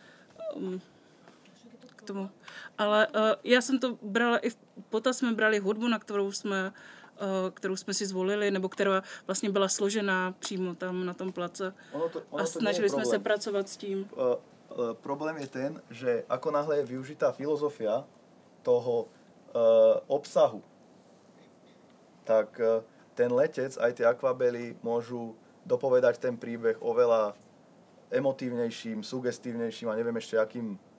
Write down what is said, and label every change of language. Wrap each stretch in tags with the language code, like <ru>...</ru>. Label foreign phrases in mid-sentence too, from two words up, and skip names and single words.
<cs>K tomu. Ale já jsem to brala i v potaz, jsme brali hudbu, na kterou jsme si zvolili, nebo která vlastně byla složená přímo tam na tom place. A snažili jsme se pracovat s tím.</cs> <sk>Problém je ten, že ako náhle je využitá filozofia toho obsahu, tak ten letec, aj tie akvabely môžu dopovedať ten príbeh oveľa emotívnejším, sugestívnejším a neviem ešte akým...</sk>